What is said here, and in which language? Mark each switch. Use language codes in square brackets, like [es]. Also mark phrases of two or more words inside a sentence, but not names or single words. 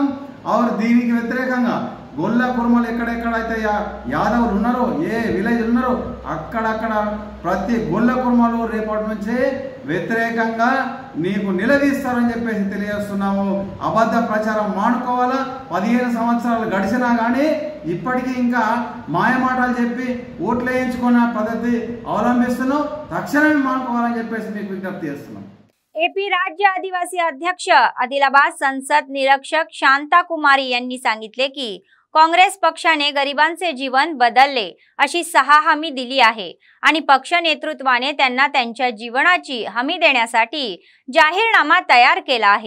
[te] దీనికి వ్యతిరేకంగా గొల్ల కుర్మలు ఎక్కడెక్కడైతే యాదవులు ఉన్నారో, ఏ విలేజ్ ఉన్నారో అక్కడక్కడ ప్రతి గొల్ల కుర్మలు రేపటి నుంచి వ్యతిరేకంగా నీకు నిలదీస్తారని చెప్పేసి తెలియజేస్తున్నాము। అబద్ధ ప్రచారం మానుకోవాలా। 15 సంవత్సరాలు గడిచినా కానీ ఇప్పటికీ ఇంకా మాయమాటలు చెప్పి ఓట్లు వేయించుకున్న పద్ధతి అవలంబిస్తున్నాం। తక్షణమే మానుకోవాలని చెప్పేసి మీకు విజ్ఞప్తి చేస్తున్నాం। [mr] एपी राज्य आदिवासी अध्यक्ष आदिलाबाद संसद निरीक्षक शांता कुमारी यांनी सांगितले की काँग्रेस पक्षाने गरिबांचे जीवन बदलले अशी 6 हमी दिली आहे आणि पक्ष नेतृत्वाने त्यांना त्यांच्या जीवनाची हमी देण्यासाठी जाहीरनामा तयार केला आहे।